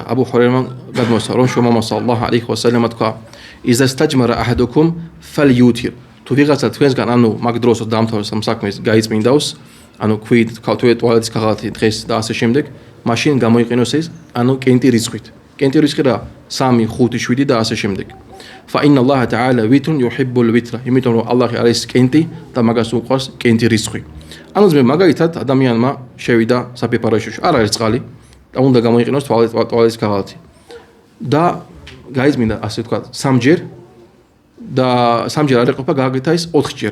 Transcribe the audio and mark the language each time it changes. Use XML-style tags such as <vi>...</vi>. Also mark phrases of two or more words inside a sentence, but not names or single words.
<ka>აბუ ჰურეირამ გადმოსცა რომ შუამამას</ka> <ar>صلى الله عليه وسلم</ar> <ka>თქვა</ka> <ar>إذا استجمر أحدكم فليوتر.</ar> <ka>თუ ვიღაცა თქვენსგან ანუ მაგ დროს დაამთავროს ამ საქმეს გაიწმინდავს, ანუ ქვით, ტუალეტის ქაღალთი დღეს და ასე შემდეგ, მაშინ გამოიყენოს ეს ანუ კენტი რიცხვით. კენტი რიცხვი რა 3, 5, 7 და ასე შემდეგ.</ka> <ar>فإن الله تعالى وتر يحب الوتر.</ar> <ka>იმიტომ რომ ალლაჰი არის კენტი და მაგას უყვარს კენტი რიცხვი. ანუ მე მაგალითად ადამიანმა შევიდა საფეფაროშოში, არ არის წყალი და უნდა გამოიყენოს ტუალეტის ქაღალთი. და გაიწმინდა ასე თქვა 3ჯერ და 3ჯერ არ ეყოფა გააკეთა ის 4ჯერ.</ka>